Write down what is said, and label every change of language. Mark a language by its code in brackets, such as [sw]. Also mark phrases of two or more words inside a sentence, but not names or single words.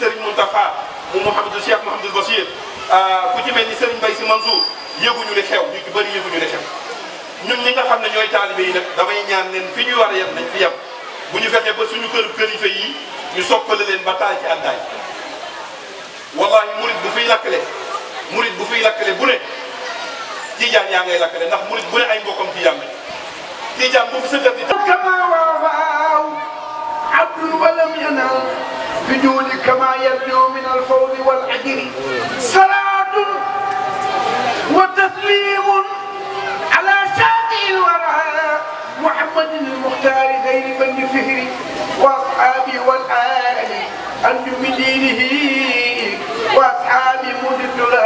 [wo] Serigne Mountakha mu Mouhamadou Cheikh Mouhamadou Bachir ku ci mel ni Serigne Mbaye Sy Mansour yëguñu li xew ñu ci bëri yëguñu li xew ñun ñi nga xam ne ñooy taalibe yi nag damay ñaan leen fi ñuy war a yem nañ fi yem bu ñu fexee ba suñu kilifa yi ñu soppale leen ba taal ci àndaay wallahi murid bu fiy lakkale bu ne tijaan yaa ngay lakkale ndax murid bu ne ay mbokkam tijaan lañ tijaan bu fi sëkkat di [ar] كما وافاه عبد ولم ينل بجود كما يرجو من الفوز والأجر صلاة وتسليم على شافع الورى محمد المختار غير بن فهري واصحابه والآل انجم دينه واصحابه مدد